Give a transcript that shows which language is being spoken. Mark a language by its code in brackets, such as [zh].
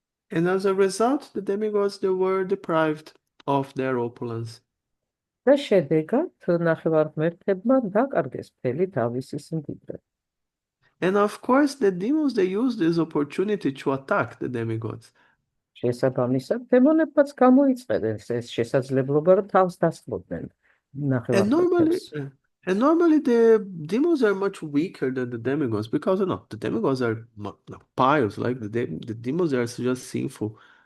[en] And as a result, the demigods, they were deprived of their opulence. [ka] და შედეგად ნახევარღმერთებმა დაკარგეს მთელი თავისი სიმდიდრე. [en] And of course, the demons, they used this opportunity to attack the demigods. [ka] შესაბამისად, დემონებმაც გამოიწყეს ეს შესაძლებლობა, რომ თავს დასხმოდნენ ნახევარღმერთებს. [en] And normally the demons are much weaker than the demigods because the demigods are pious, like the demons are just sinful.